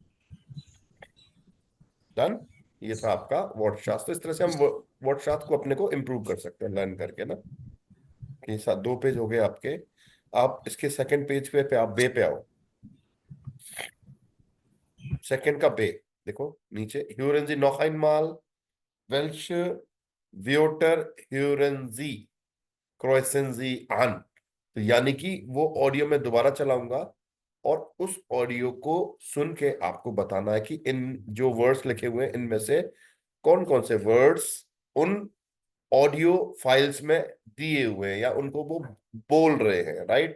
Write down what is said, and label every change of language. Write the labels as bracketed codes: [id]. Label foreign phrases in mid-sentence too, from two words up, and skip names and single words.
[hi] डन। ये था आपका वर्ड शास्त्र। इस तरह से हम वर्ड शास्त्र को अपने को इम्प्रूव कर सकते हैं लर्न करके ना। ये 2 पेज हो गए आपके। आप इसके [en] second page [hi] पे आप बे पे आओ। सेकंड का बे देखो नीचे, [de] hören Sie noch einmal welche Wörter hören Sie kreuzen Sie an। [hi] तो यानी कि वो ऑडियो में दोबारा चलाऊंगा और उस ऑडियो को सुन के आपको बताना है कि इन जो वर्ड्स लिखे हुए हैं इनमें से कौन कौन से वर्ड्स उन [en] audio files [hi] में दिए हुए हैं या उनको वो बोल रहे हैं, राइट।